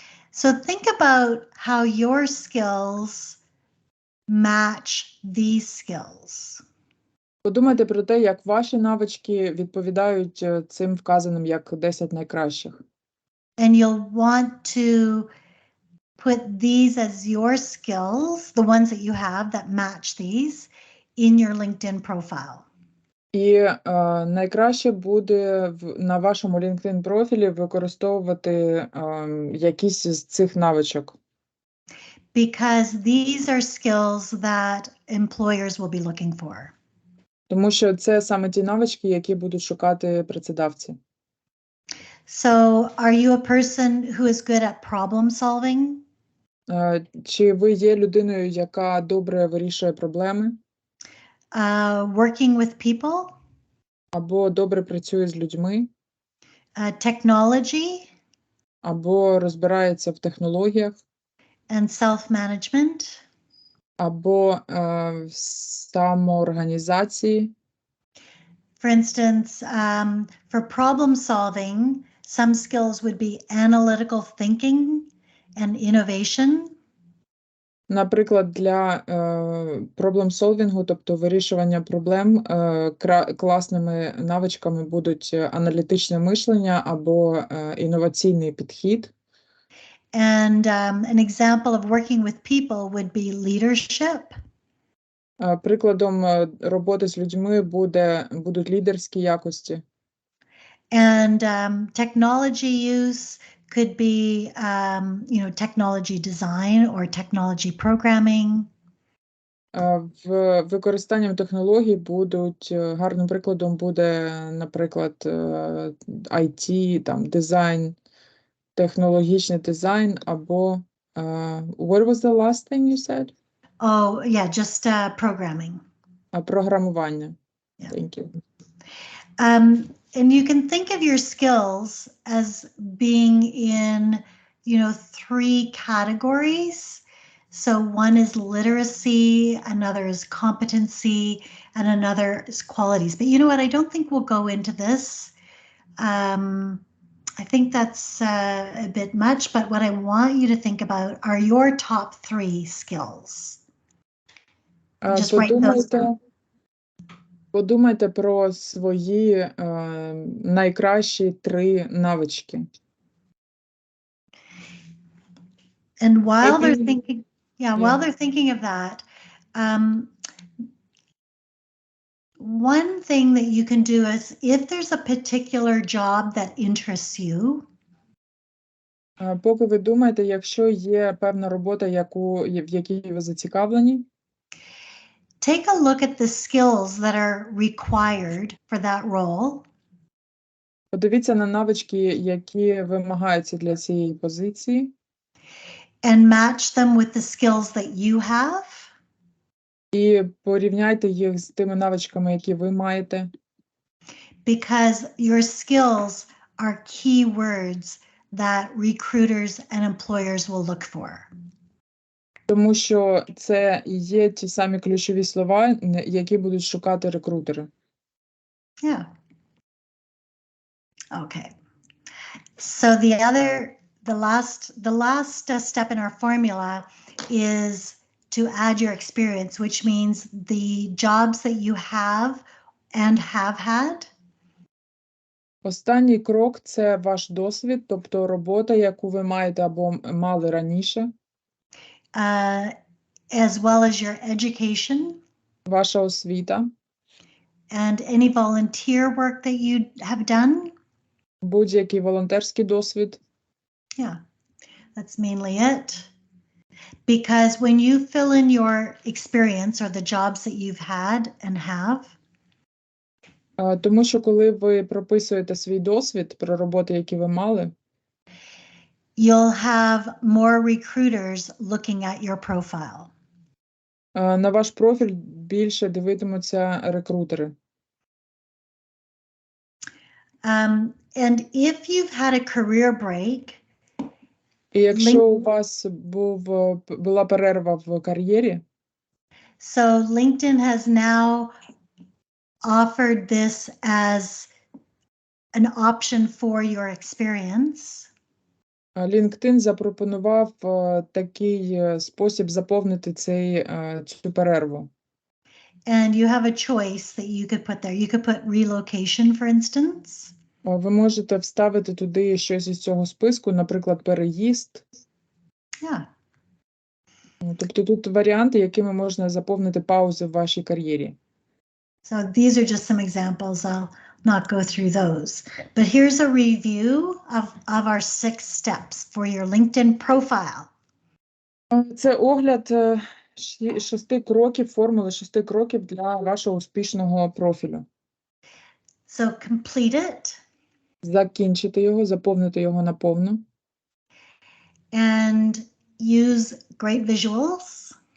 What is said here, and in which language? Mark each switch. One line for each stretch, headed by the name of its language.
English: So think about how your skills match these skills.
Ukrainian: Подумайте про те, як ваші навички відповідають цим вказаним як 10 найкращих.
English: And you'll want to put these as your skills, the ones that you have that match these, in your LinkedIn profile.
Ukrainian: І найкраще буде на вашому LinkedIn профілі використовувати якісь з цих навичок.
English: Because these are skills that employers will be looking for.
Ukrainian: Тому що це саме ті навички, які будуть шукати працедавці.
English: So, are you a person who is good at problem solving?
Ukrainian: Чи ви є людиною, яка добре вирішує проблеми?
English: Working with people?
Ukrainian: Або добре працює з людьми?
English: Technology?
Ukrainian: Або розбирається в технологіях?
English: And self-management?
Ukrainian: Або в самоорганізації?
English: For instance, for problem solving, some skills would be analytical thinking and innovation.
Ukrainian: Наприклад, для проблем-солвінгу, тобто вирішування проблем, класними навичками будуть аналітичне мишлення або інноваційний підхід.
English: And an example of working with people would be leadership.
Ukrainian: Прикладом роботи з людьми будуть лідерські якості.
English: And technology use could be, technology design or technology programming.
Ukrainian: В використанням технологій будуть гарним прикладом буде, наприклад, IT, там дизайн, технологічний дизайн або
English: what was the last thing you said? Oh, yeah, just programming.
Ukrainian: Програмування.
English: Yeah. Thank you. And you can think of your skills as being in, 3 categories. So one is literacy, another is competency, and another is qualities. But you know what? I don't think we'll go into this. I think that's a bit much, but what I want you to think about are your top 3 skills. Just write those down.
Ukrainian: Подумайте про свої найкращі 3 навички.
English: And while they're Maybe- thinking, while they're thinking of that, one thing that you can do is if there's a particular job that interests you,
Ukrainian: Поки ви думаєте, якщо є певна робота, в якій ви зацікавлені,
English: take a look at the skills that are required for that role.
Ukrainian: подивіться на навички, які вимагаються для цієї позиції,
English: And match them with the skills that you have.
Ukrainian: і порівняйте їх з тими навичками, які ви маєте.
English: Because your skills are keywords that recruiters and employers will look for.
Ukrainian: Тому що це і є ті самі ключові слова, які будуть шукати рекрутери.
English: Yeah. Okay. So the last step in our formula is to add your experience, which means the jobs that you have and have had.
Ukrainian: Останній крок – це ваш досвід, тобто робота, яку ви маєте або мали раніше,
English: As well as your education.
Ukrainian: ваша освіта,
English: And any volunteer work that you have done.
Ukrainian: будь-який волонтерський досвід.
English: Yeah, that's mainly it. Because when you fill in your experience or the jobs that you've had and have,
Ukrainian: Тому що коли ви прописуєте свій досвід про роботи, які ви мали,
English: you'll have more recruiters looking at your profile.
Ukrainian: на ваш профіль більше дивитимуться рекрутери.
English: And if you've had a career break,
Ukrainian: І якщо у вас була перерва в кар'єрі,
English: so LinkedIn has now offered this as an option for your experience.
Ukrainian: LinkedIn запропонував такий спосіб заповнити цю перерву.
English: And you have a choice that you could put there. You could put relocation, for instance.
Ukrainian: Ви можете вставити туди щось із цього списку, наприклад, переїзд.
English: Yeah.
Ukrainian: Тобто тут варіанти, якими можна заповнити паузи в вашій кар'єрі.
English: So these are just some examples. I'll not go through those. But here's a review of our 6 steps for your LinkedIn profile.
Ukrainian: Це огляд 6 кроків, формули 6 кроків для вашого успішного профілю.
English: So complete it.
Ukrainian: Закінчити його, заповнити його наповну.
English: And use great visuals.